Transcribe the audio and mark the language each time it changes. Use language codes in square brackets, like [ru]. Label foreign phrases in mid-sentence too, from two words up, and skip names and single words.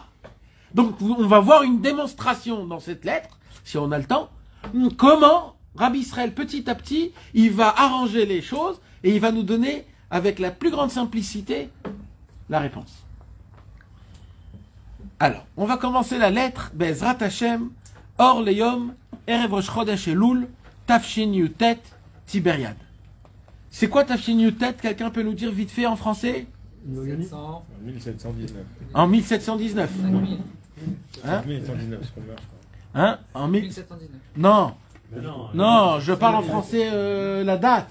[fr] Donc on va voir une démonstration dans cette lettre, si on a le temps, comment Rabbi Israël, petit à petit, il va arranger les choses et il va nous donner, avec la plus grande simplicité, la réponse. Alors, on va commencer la lettre, [he] בעזרת השם אור ליום ערב ראש חודש אלול תפשין יוטת טבריה. [fr] C'est quoi [he] תפשין יוטת? [fr] Quelqu'un peut nous dire vite fait en français? 700. 1719. En 1719. Hein? 1719, c'est combien, je crois. Hein? En 1719. Non. Mais non, Non, je parle en français la date.